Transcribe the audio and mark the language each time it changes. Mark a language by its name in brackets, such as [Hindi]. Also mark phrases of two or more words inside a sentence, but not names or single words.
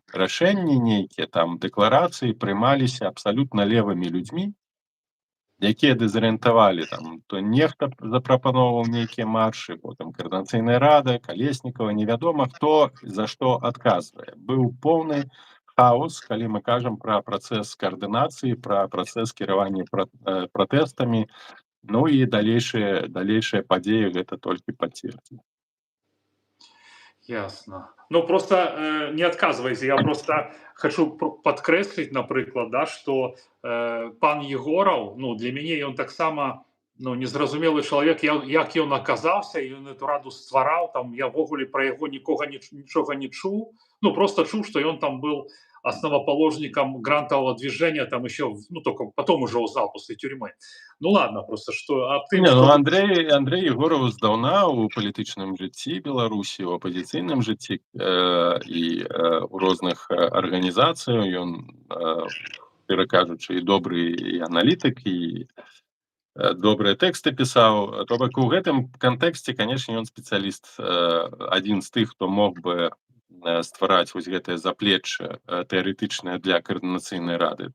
[Belarusian] Рашэнні нейкія, там дэкларацыі прымаліся абсалютна левымі людзьмі, якія дэзарыентавалі, там то нехта запрапаноўваў нейкія маршы, потым каардынацыйная рада, Калеснікава, невядома хто за што адказвае. Быў поўны хаос, калі мы кажам пра працэс каардынацыі, пра працэс кіравання пратэстамі, ну і далейшыя падзеі гэта толькі пацвердзілі. [Russian] Ясно. Ну, просто не отказывайте, я просто хочу подкрэсліць, [Belarusian] напрыклад, да, что пан Егоров, ну, для мяне ён таксама, ну, незразумелы чалавек, як ён аказаўся, ён эту раду ствараў, там я ввогуле пра яго нічога не чуў, ну, просто чуў, што ён там [Russian] был основоположником грантового движения, там еще, ну, только потом уже узнал после тюрьмы. Ну, ладно, просто что... [Belarusian] Андрей Егоров здаўна ў палітычным жыцці Беларусі, у апазіцыйным жыцці і ў розных арганізацыях, ён, перакажучы, і добры і аналітык, і добрыя тэксты пісаў. То бок у гэтым кантэксце, канешне, ён спецыяліст, адзін з тых, хто мог бы ствараць вось гэтае заплечча тэарэтычнае для каардынацыйнай рады.